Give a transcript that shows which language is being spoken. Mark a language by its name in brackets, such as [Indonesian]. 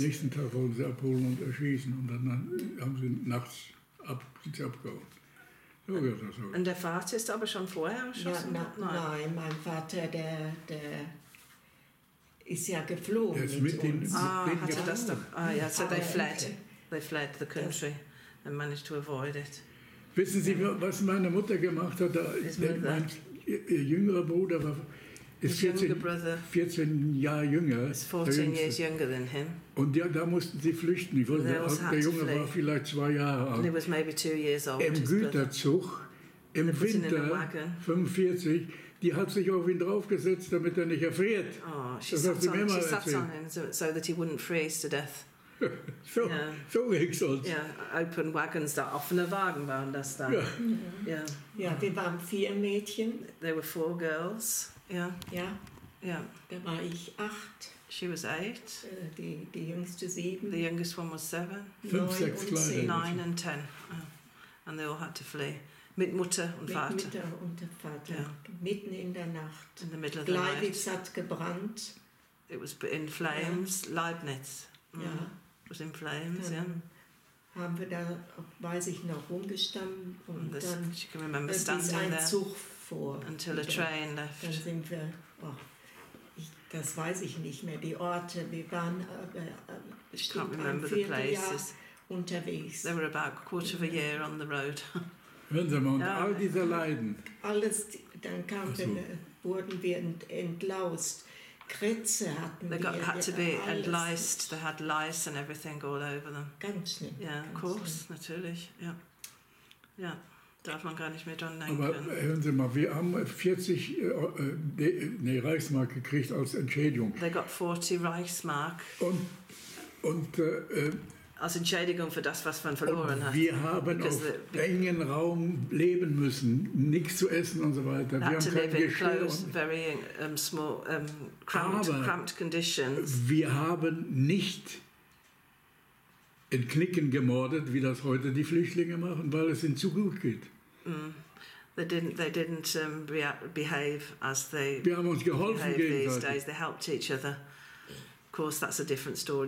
[German] Nächsten Tag wollten sie abholen und erschießen und dann haben sie nachts abgehauen. So wird das so. Und der Vater ist aber schon vorher erschossen? Nein, mein Vater, der ist ja geflohen. Der ist mit uns. Hatte das doch. [English] So they fled. They fled the country and managed to avoid it. [German] Wissen Sie, was meine Mutter gemacht hat? Ihr jüngerer Bruder ist 14 Jahre jünger. [English] Is 14 years younger than him. [German] Und da mussten sie flüchten. Der Junge war vielleicht 2 Jahre alt. [English] And he was maybe 2 years old. [German] Im Güterzug, im Winter 45, die hat sich auf ihn draufgesetzt, damit er nicht erfriert. [English] She sat on him so that he wouldn't freeze to death. [German] So ging's uns. [English] Open wagons, [German] da offene Wagen waren das da. Ja, wir waren 4 Mädchen. [English] There were 4 girls. [German] Ja. Da war ich 8. [English] She was 8. [German] Die jüngste 7. [English] The youngest one was 7. [German] 5, 6 kleine. [English] 9 and 10. And they all had to flee. [German] Mit Mutter und Vater. Mit Mutter und Vater. Mitten in der Nacht. [English] In the middle of the night. [German] Gleiwitz hat gebrannt. [English] It was in flames. Leibniz. It was in flames, [German] haben wir da, weiß ich noch, rumgestanden und dann [English] she can remember [German] ist ein Zug vor. [English] Until a train left. [German] Dann sind wir, das weiß ich nicht mehr, die Orte, wir waren bestimmt ein Vierteljahr unterwegs. [English] They were about a quarter of a year on the road. [German] Hören Sie mal, und all diese Leiden. Alles, dann wurden wir entlaust. Krätze hatten [English] they had to be entliced. They had lice and everything all over them. [German] Ganz schlimm. Ja, [English] of course, [German] natürlich. Ja, darf man gar nicht mehr dran denken. Aber hören Sie mal, wir haben 40 Reichsmark gekriegt als Entschädigung. [English] They got 40 Reichsmark. [German] Und als Entschädigung für das, was man verloren hat. Wir haben auf engen Raum leben müssen, nichts zu essen und so weiter. Wir haben kein Geschirr. [English] Very small, cramped conditions. [German] Wir haben nicht in Knicken gemordet, wie das heute die Flüchtlinge machen, weil es ihnen zu gut geht. [English] They didn't behave as they [German] wir haben uns geholfen [English] these days. They helped each other. Of course, that's a different story.